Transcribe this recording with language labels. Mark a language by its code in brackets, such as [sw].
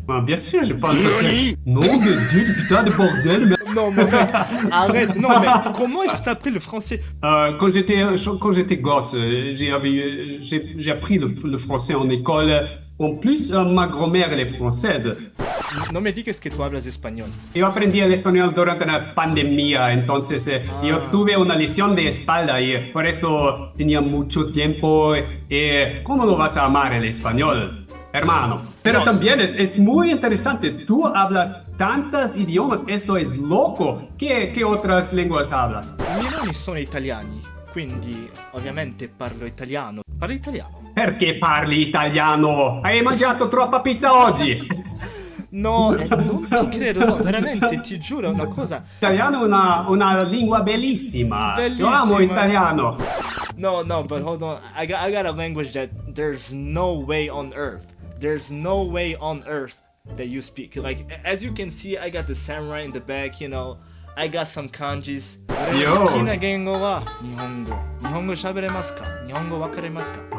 [fr] Ah, bien sûr, je parle français. Nom de Dieu, putain de bordel, mais... Non, mais arrête. Non, mais comment est-ce que t'as appris le français? Quand j'étais gosse, j'ai appris le français en école. En plus, ma grand-mère, elle est française. [es] No me digas que tú hablas español. Yo aprendí el español durante la pandemia, entonces yo tuve una lesión de espalda y por eso tenía mucho tiempo. ¿Cómo no vas a amar el español, hermano? Pero No. también es muy interesante. Tú hablas tantos idiomas, eso es loco. ¿Qué otras lenguas hablas? [it] I miei nonni sono italiani, quindi ovviamente parlo italiano. Parli italiano? Perché parli italiano? Hai mangiato troppa pizza oggi? No, non ti credo, no, veramente, ti giuro una cosa. L'italiano è una lingua bellissima. Io amo Bellissima. italiano. [en] No, but hold on. I got a language that there's no way on earth. There's no way on earth that you speak. Like, as you can see, I got the samurai in the back, you know. I got some kanjis. Yo. [ja] 好きな言語は日本語。日本語喋れますか？日本語わかりますか？